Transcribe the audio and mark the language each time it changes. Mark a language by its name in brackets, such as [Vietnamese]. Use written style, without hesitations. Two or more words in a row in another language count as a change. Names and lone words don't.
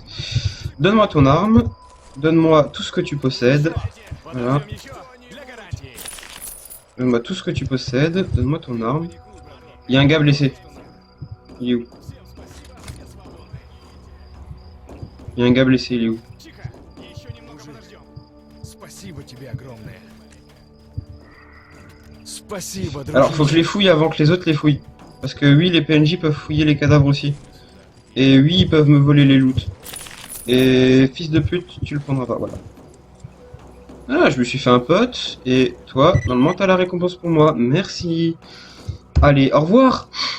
[French] Donne-moi ton arme. Donne-moi tout ce que tu possèdes. Voilà. Donne-moi tout ce que tu possèdes. Donne-moi ton arme. Il y a un gars blessé. Il est où? Il y a un gars blessé, il est où? [Russian] Спасибо тебе огромное. Спасибо, [French] Alors, faut que je les fouille avant que les autres les fouillent. Parce que oui, les PNJ peuvent fouiller les cadavres aussi. Et oui, ils peuvent me voler les loots. Et fils de pute, tu le prendras pas, voilà. Ah, je me suis fait un pote. Et toi, normalement, t'as la récompense pour moi. Merci. Allez, au revoir.